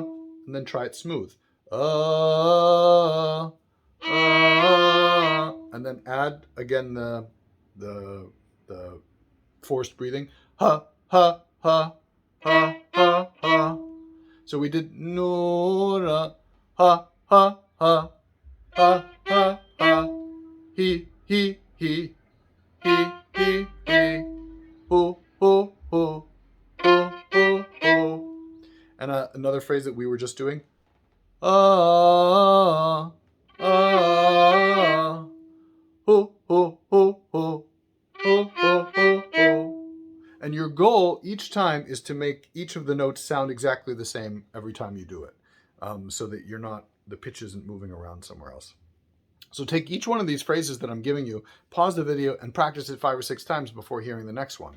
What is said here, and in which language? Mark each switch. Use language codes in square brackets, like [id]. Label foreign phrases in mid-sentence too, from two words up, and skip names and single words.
[en] And then try it smooth. And then add again the forced breathing. Ha, ha, ha, ha, ha, ha. So we did Nura, ha, ha, ha, ha, ha, ha. He, he, he, ho, ho, ho, ho, ho, ho. And another phrase that we were just doing. Ah, ah, ho, ho, ho, ho, ho, ho, ho, ho. And your goal each time is to make each of the notes sound exactly the same every time you do it, so that the pitch isn't moving around somewhere else. So take each one of these phrases that I'm giving you, pause the video, and practice it 5 or 6 times before hearing the next one.